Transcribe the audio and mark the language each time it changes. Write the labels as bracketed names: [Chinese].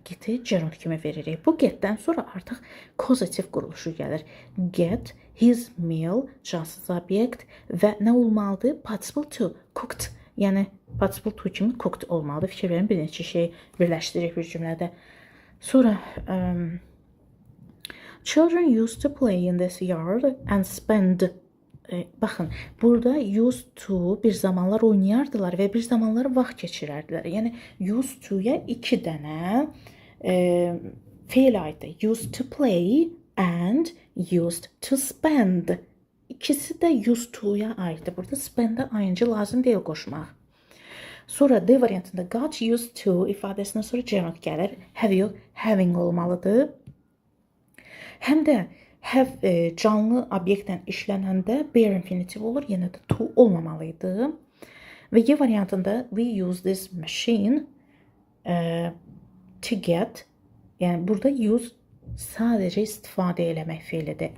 [Azerbaijani] Get'i gerund kimi veririk. Bu getdən sonra artıq causative quruluşu gəlir. [English] Get his meal, [Azerbaijani] cansız obyekt və nə olmalıdır? [English] Participle to, cooked. [Azerbaijani] Yəni [English] participle to [Azerbaijani] kimi [English] cooked [Azerbaijani] olmalıdır. Fikir verin, bir neçə şey birləşdiririk bir cümlədə. Sonra [English] children used to play in this yard and spend. [Azerbaijani] Baxın, burada used to bir zamanlar oynayardılar və bir zamanlar vaxt keçirərdilər. Yəni used to-ya 2 dənə feil aiddir. [English] Used to play and used to spend. [Azerbaijani] İkisi də used to-ya aiddir. Burada spend-ə ayıncı lazım deyil qoşmaq. Sonra D variantında got used to ifadəsindən sonra gerund gəlir. [English] Have you, having [Azerbaijani] olmalıdır. Həm də have canlı obyektlə işlənəndə bare infinitive olur, yenə də to olmamalıydı. Və Y variantında [English] we use this machine to get, [Azerbaijani] yəni burada use sadəcə istifadə eləmək feilidir.